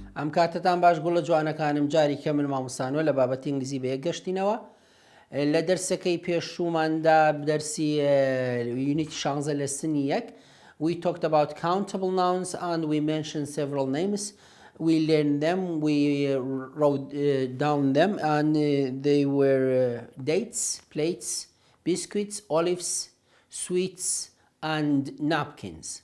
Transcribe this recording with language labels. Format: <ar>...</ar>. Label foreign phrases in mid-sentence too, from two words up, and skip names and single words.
<ckb>کاتتان باش گوڵە جوانەکانم جاری کە من مامۆستانەوە لە بابەتی ئینگلیزی بە یەک گەشتینەوە لە دەرسەکەی پێشووماندا دەرسی یونیتی 16</ckb> <en>lesson 1 we talked about countable nouns and we mentioned several names. We learned them, we wrote down them, and they were dates, plates, biscuits, olives, sweets, and napkins.</en>